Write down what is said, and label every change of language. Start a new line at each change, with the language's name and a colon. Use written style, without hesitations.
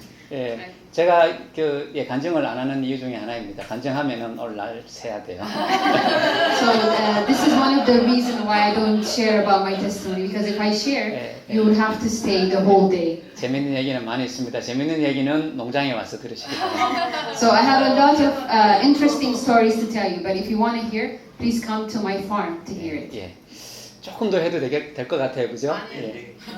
Korean: 예, 제가 간증을 안 하는 이유 중에 하나입니다. 간증하면은 오늘 날 세야 돼요.
English: So this is one of the reasons why I don't share about my testimony, because if I share, you would have to stay the whole day.
Korean: 재밌는 얘기는 많이 있습니다. 재밌는 얘기는 농장에 와서 들으시기 바랍니다.
English: So I have a lot of interesting stories to tell you, but if you want to hear, please come to my farm to hear it.
Korean: 예, 조금 더 해도 될 것 같아요, 그죠? 예.